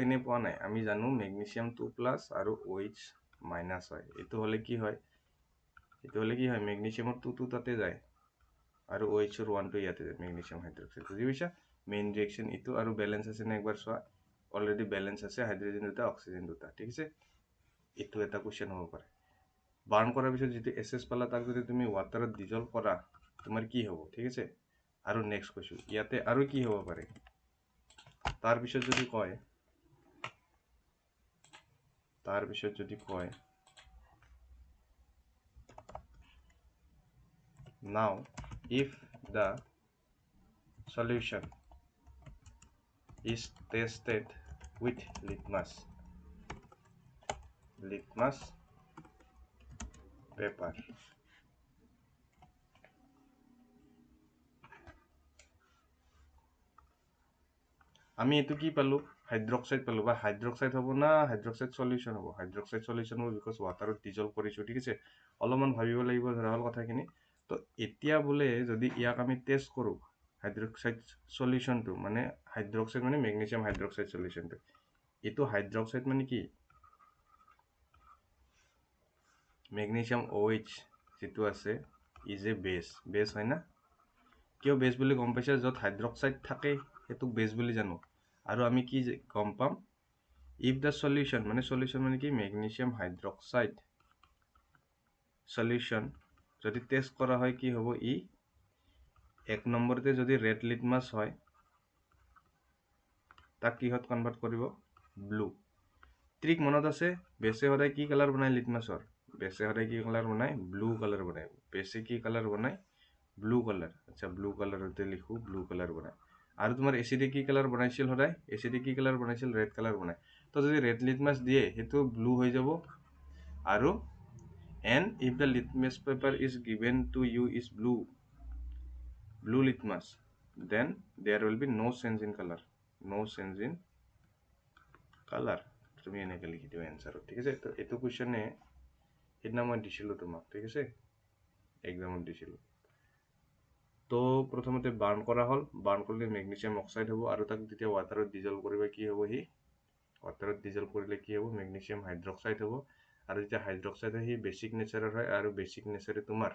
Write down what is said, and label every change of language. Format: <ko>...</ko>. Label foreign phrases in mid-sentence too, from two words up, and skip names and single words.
<as>এনে পোৱা নাই আমি জানো মেগনেছিয়াম 2+ আৰু OH- হয় এইটো হলে কি হয় মেগনেছিয়ামৰ 2 তাতে যায় আৰু OH-ৰ 1 ইয়াতে যায়</as> <en>magnesium hydroxide</en> <as>বুজি পাইছা</as> <en>main reaction</en> <as>এইটো আৰু বেলেঞ্চ আছে নে একবাৰ চোৱা অলৰেডি বেলেঞ্চ আছে হাইড্ৰজেন দুটা অক্সিজেন দুটা ঠিক আছে এইটো এটা কোৱেশ্চন হ'ব পাৰে বাৰ্ণ কৰাৰ পিছত যিটো এসএস পালা তাক যদি তুমি ওয়াটাৰত ডিজলভ কৰা তোমাৰ কি হ'ব ঠিক আছে আৰু নেক্সট কৈছো ইয়াতে আৰু কি হ'ব পাৰে তাৰ পিছত যদি কয়</as> <en>now if the solution is tested with litmus paper</en> <as>আমি এটো কি পালো হাইড্ৰক্সাইড পালো বা হাইড্ৰক্সাইড হ'ব না</as> <en>hydroxide solution</en> <as>হ'ব</as> <en>hydroxide solution</en> <as>হ'ব বিকজ ওয়াটাৰত ডিজলভ কৰিছো ঠিক আছে অলপমান ভাবিব লাগিব ধৰা হল কথাখিনি তো এতিয়া বলে যদি ইয়াক আমি টেষ্ট কৰো</as> <en>hydroxide solution</en> <as>মানে হাইড্ৰক্সাইড মানে</as> <en>magnesium hydroxide solution</en> <as>এটো হাইড্ৰক্সাইড মানে কি মেগনেছিয়াম OH যেটো আছে</as> <en>is a base</en> <as>হয় না কিয় বেস বুলি গম পাইছে যত হাইড্ৰক্সাইড থাকে হেতুক বেস বুলি জানো আৰু আমি কি গম পাম</as> <en>if the solution</en> <as>মানে কি</as> <en>magnesium hydroxide</en> <as>সলিউশন যদি টেষ্ট কৰা হয় কি হ'ব ই এক নম্বৰতে যদি</as> <en>red litmus</en> <as>হয় তাক কিহত কনভার্ট কৰিব ব্লু ট্ৰিক মনত আছে বেসে সদায় কি কালাৰ বনায় লিটমাছৰ বেসে সদায় কি কালাৰ বনায়</as> <en>blue colour</en> <as>বনায় বেসে কি কালাৰ বনায়</as> <en>blue colour</en> <as>আচ্ছা</as> <en>blue colour</en> <as>লিখো</as> <en>blue colour</en> <as>বনায় আৰু তোমাৰ এসিডে কি কালাৰ বনাইছিল সদায় এসিডে কি কালাৰ বনাইছিল</as> <en>red colour</en> <as>বনায় তো যদি</as> <en>red litmus</en> <as>দিয়ে হেতু ব্লু হৈ যাব আৰু</as> <en>and if the litmus paper is given to you is blue litmus then there will be no change in</en> <as>color তুমি এনেকে লিখি দিও এনসার ঠিক আছে তো এটো কোৱেশ্চনে এদিনা মই দিছিলো তোমাক ঠিক আছে এক্সামত দিছিলো তো প্ৰথমতে বাৰ্ণ কৰা হল বাৰ্ণ কৰিলে মেগনেছিয়াম অক্সাইড হ'ব আৰু তাক যেতিয়া ওয়াটাৰত ডিজলভ কৰিবা কি হ'ব হি ওয়াটাৰত ডিজলভ কৰিলে কি হ'ব মেগনেছিয়াম হাইড্ৰক্সাইড হ'ব আৰু যেতিয়া হাইড্ৰক্সাইড হি</as> <en>basic nature</en> <as>হয় আৰু</as> <en>basic nature</en> <as>তোমাৰ</as>